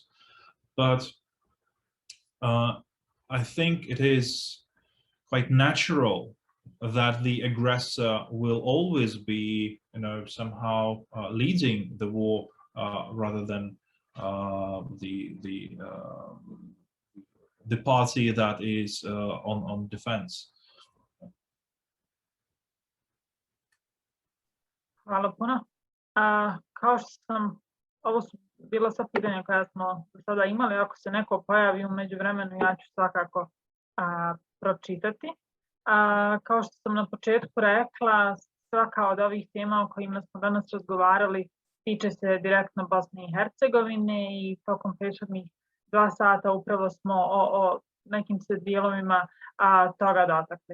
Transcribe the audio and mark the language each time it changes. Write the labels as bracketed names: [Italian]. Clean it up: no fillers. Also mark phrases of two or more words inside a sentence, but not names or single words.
[English] But I think it is quite natural that the aggressor will always be, somehow leading the war rather than the party that is on defense. [Bosnian] Hvala puno. Kao što sam, ovo su bila sva pitanja koja smo do sada imali, ako se neko pojavi u međuvremenu, ja ću svakako pročitati. Kao što sam na početku rekla, svaka od ovih tema o kojima smo danas razgovarali tiče se direktno Bosne i Hercegovine i tokom prethodnih 2 sata upravo smo o nekim se dijelovima toga dotakli.